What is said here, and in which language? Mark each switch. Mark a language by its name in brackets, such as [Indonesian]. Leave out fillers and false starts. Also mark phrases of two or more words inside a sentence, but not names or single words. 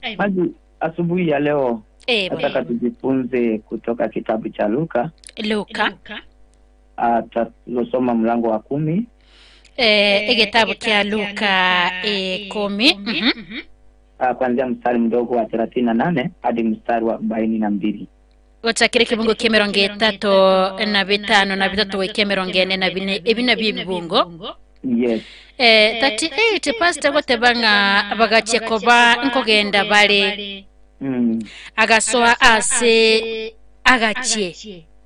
[Swahili] Hadi asubuhi ya leo nataka tujifunze kutoka kitabu cha Luka. Tutasoma mlango wa 10. Kitabu cha Luka 10. Kuanzia mstari mdogo wa 38 hadi mstari wa 42. [Gusii] Gochakire kibungo kemeronge 3 na 5 na 3 wekemeronge 4 na 4 ebina bibungo. [English] Yes. [Gusii] 38 Pastor gotebanga bagachekoba nkogenda bale. Agasoa ase agachie.